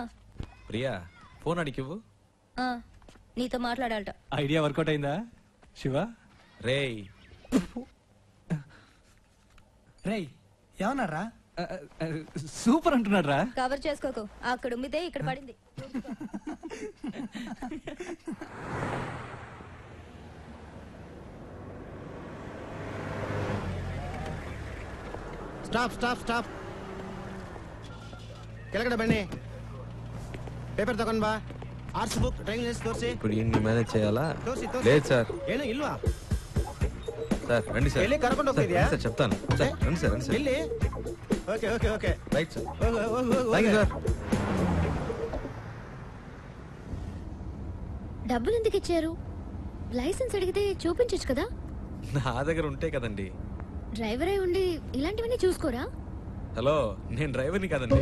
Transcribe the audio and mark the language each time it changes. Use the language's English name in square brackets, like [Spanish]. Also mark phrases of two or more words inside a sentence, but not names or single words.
[Telugu] ప్రియా ఫోన్ అడిగివ్వు. నీతో మాట్లాడాలట. ఐడియా వర్కౌట్ అయిందా శివ? రేయ్ రేయ్, ఏమన్నారా? సూపర్ అంటున్నాడు రా. కవర్ చేసుకోకు, అక్కడ ఉమ్మితే ఇక్కడ పడింది. [English] stop stop stop. [Kannada] ಕೆಳಗಡೆ ಬನ್ನಿ, ಪೇಪರ್ ತಗೊಂಡ್ ಬಾ. ಆರ್ಟ್ಸ್ ಬುಕ್, [English] driving licence [Kannada] ತೋರಿಸಿ. [Telugu] ఇప్పుడు ఇన్ని మేనేజ్ చేయాలా? [Kannada] ತೋರಿಸಿ [Telugu] లేదు సార్. [Kannada] ಏನು ಇಲ್ವಾ? [Telugu] సార్ రండి సార్. [Kannada] ಎಲ್ಲಿ ಕರ್ಕೊಂಡು ಹೋಗ್ತಿದ್ಯಾ? [Telugu] సార్ చెప్తాను సార్. రండి సార్, రండి సార్. [Kannada] ಎಲ್ಲಿ? [English] okay okay okay, right sir. [Kannada] ಹೋಗು ಹೋಗು ಹೋಗು. [English] thank you sir. [Telugu] డబ్బులు ఎందుకు ఇచ్చారు? లైసెన్స్ అడిగితే చూపించచ్చు కదా. నా దగ్గర ఉంటే కదండి. డ్రైవరే ఉండి ఇలాంటివన్నీ చూసుకోరా? హలో, నేను డ్రైవర్ని కాదండి.